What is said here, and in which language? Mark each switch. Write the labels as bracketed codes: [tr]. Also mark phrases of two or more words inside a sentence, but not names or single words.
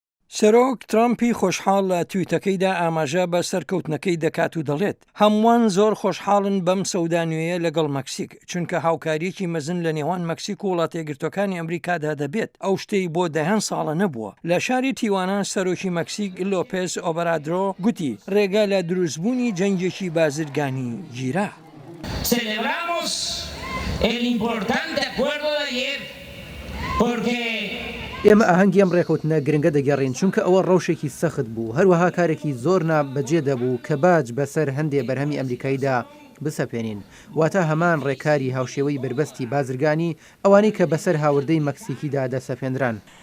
[ckb] سەرۆک ترامپی خۆشحاڵ لە تویتەکەیدا ئاماژە بە سەرکەوتنەکەی دەکات و دەڵێت هەمووان زۆر خۆشحاڵن بەم سەودانوێیە لەگەڵ مەکسیک چونکە هاوکاریەکی مەزن لە نێوان مەکسیک و وڵاتە یەکگرتوەکانی ئەمریکادا دەبێت ئەو شتەی بۆ دەهەن ساڵە نەبووە. لە شاری تیوانە سەرۆکی مەکسیک لۆپێز ئۆبرادۆ گوتی ڕێگا لە دروستبوونی جەنگێکی بازرگانی گیرا. [es] Celebramos el importante acuerdo de ayer porque [ckb] ئێمە ئاهەنگی ئەم ڕێکەوتنە گرنگە دەگەڕین چونکە ئەوە ڕەوشێکی سەخت بوو هەروەها کارێکی زۆر نابەجێ دەبوو کە باج بەسەر هەندێک بەرهەمی ئەمریکاییدا بسەپێنین واتە هەمان ڕێکاری هاوشێوەی بربەستی بازرگانی ئەوانەی کە بەسەر هاوردەی مەکسیکیدا دەسەپێنران.